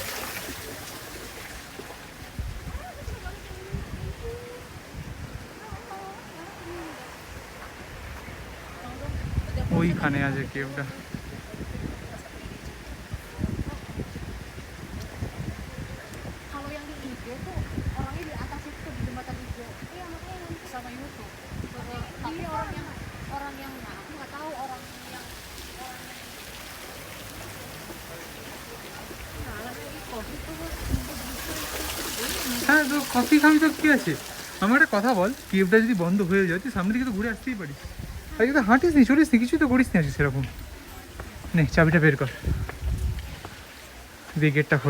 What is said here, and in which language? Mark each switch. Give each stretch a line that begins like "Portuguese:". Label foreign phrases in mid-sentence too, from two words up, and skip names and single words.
Bangla: ওইখানে আছে কেভটা।
Indonesian: Kalau yang di IG tuh orangnya di atas itu di jembatan hijau. Iya makanya nanti sama YouTube. Tapi orang yang nah aku nggak tahu orang yang
Bangla: হ্যাঁ, তো কফি খাবি তো কী আছে? আমার একটা কথা বল, কেভটা যদি বন্ধ হয়ে যায় তুই সামনে দিকে তো ঘুরে আসতেই পারিস। আজকে তো হাঁটিস নি, চলিস নি, কিছুই তো করিস নি আজকে সেরকম। নে চাবিটা বের কর, দিয়ে গেটটা খোল।